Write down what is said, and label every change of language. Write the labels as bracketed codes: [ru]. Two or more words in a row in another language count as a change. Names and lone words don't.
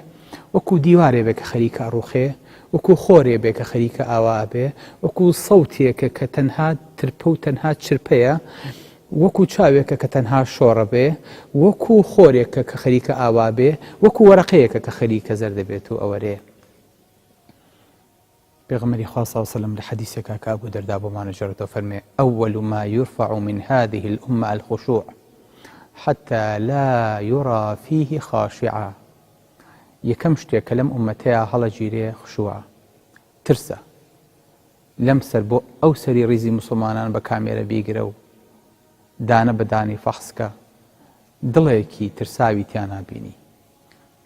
[ckb] وەکو دیوارێ بێ کە خەریکە ئەڕوخێ، وەکو خۆرێ بێ کە خەریکە ئاوا بێ، وەکو سەوتێکە کە تەنها ترپە و تەنها چرپەیە، وەکو چاوێکە کە تەنها شۆڕە بێ، وەکو خۆرێکە کە خەریکە ئاوا بێ، وەکو وەرەقەیەکە کە خەریکە زەردە بێت و ئەوەرێ. پێغەمبەری خوا [ar] صلی الله علیه و سلم [ckb] لە حەدیثێکە کە ئەبوو دەردا بۆمانە جێڕێتەوە فەرمێ [ar] أول ما يرفع من هذه الأمة الخشوع حتى لا يرى فيه خاشعا. [ckb] یەکەم شتێک کە لەم ئومەتەیە هەڵەگیرێ خشوعە، ترسە. لەم سەر بۆ ئەو سەری ڕیزی مسلمانان بە کامێرە بیگرە و دانە بەدانی فەحسکە، دڵێکی ترساوی تیا نابینی.